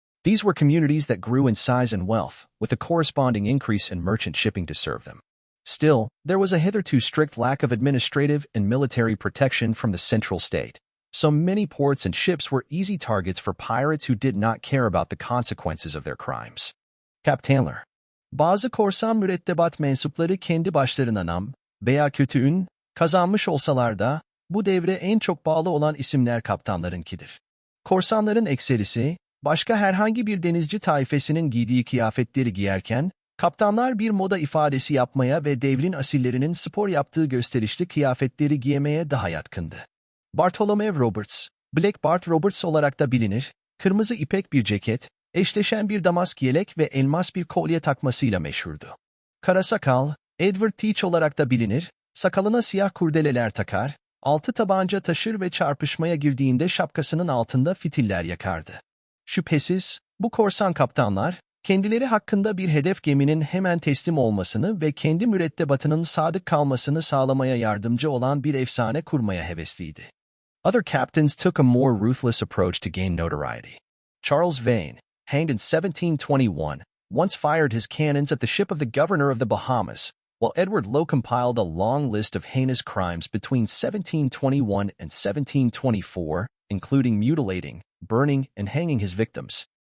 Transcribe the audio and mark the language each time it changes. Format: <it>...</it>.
<en>These were communities that grew in size and wealth, with a corresponding increase in merchant shipping to serve them. Still, there was a hitherto strict lack of administrative and military protection from the central state, so many ports and ships were easy targets for pirates who did not care about the consequences of their crimes.</en> <tr>Kaptanlar. Bazı korsan mürettebat mensupları kendi başlarına nam veya kötü ün kazanmış olsalar da, bu devre en çok bağlı olan isimler kaptanlarınkidir. Korsanların ekserisi, başka herhangi bir denizci taifesinin giydiği kıyafetleri giyerken, kaptanlar bir moda ifadesi yapmaya ve devrin asillerinin spor yaptığı gösterişli kıyafetleri giymeye daha yatkındı. Bartholomew Roberts, Black Bart Roberts olarak da bilinir, kırmızı ipek bir ceket, eşleşen bir damask yelek ve elmas bir kolye takmasıyla meşhurdu. Kara sakal, Edward Teach olarak da bilinir, sakalına siyah kurdeleler takar, 6 tabanca taşır ve çarpışmaya girdiğinde şapkasının altında fitiller yakardı. Şüphesiz, bu korsan kaptanlar, kendileri hakkında bir hedef geminin hemen teslim olmasını ve kendi mürettebatının sadık kalmasını sağlamaya yardımcı olan bir efsane kurmaya hevesliydi.</tr> <en>Other captains took a more ruthless approach to gain notoriety. Charles Vane, hanged in 1721, once fired his cannons at the ship of the governor of the Bahamas, while Edward Lowe compiled a long list of heinous crimes between 1721 and 1724, including mutilating, burning, and hanging his victims.</en>